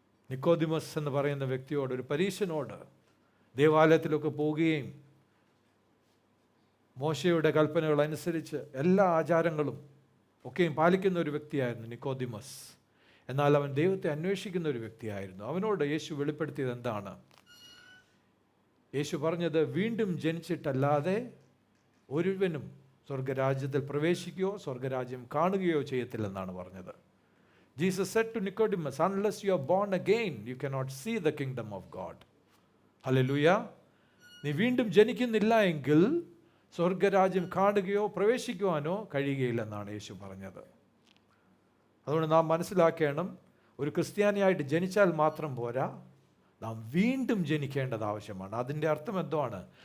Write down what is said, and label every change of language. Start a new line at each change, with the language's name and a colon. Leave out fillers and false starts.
Malayalam: Nicodemus എന്ന് പറയുന്ന വ്യക്തിയോട്, ഒരു പരീശനോട്, ദേവാലയത്തിലൊക്കെ പോവുകയും മോശയുടെ കൽപ്പനകൾ അനുസരിച്ച് എല്ലാ ആചാരങ്ങളും ഒക്കെയും പാലിക്കുന്ന ഒരു വ്യക്തിയായിരുന്നു നിക്കോദിമസ്. എന്നാൽ അവൻ ദൈവത്തെ അന്വേഷിക്കുന്ന ഒരു വ്യക്തിയായിരുന്നു. അവനോട് യേശു വെളിപ്പെടുത്തിയത് എന്താണ്? യേശു പറഞ്ഞത്, വീണ്ടും ജനിച്ചിട്ടല്ലാതെ ഒരുവനും സ്വർഗരാജ്യത്തിൽ പ്രവേശിക്കുകയോ സ്വർഗരാജ്യം കാണുകയോ ചെയ്യത്തില്ലെന്നാണ് പറഞ്ഞത്.
English: Jesus said to Nicodemus, unless you are born again, you cannot see the kingdom of God. Hallelujah.
Malayalam: നീ വീണ്ടും ജനിക്കുന്നില്ല എങ്കിൽ സ്വർഗരാജ്യം കാണുകയോ പ്രവേശിക്കുവാനോ കഴിയുകയില്ലെന്നാണ് യേശു പറഞ്ഞത്. അതുകൊണ്ട് നാം മനസ്സിലാക്കണം, ഒരു ക്രിസ്ത്യാനിയായിട്ട് ജനിച്ചാൽ മാത്രം പോരാ, നാം വീണ്ടും ജനിക്കേണ്ടത് ആവശ്യമാണ്. അതിൻ്റെ അർത്ഥം എന്താണ്?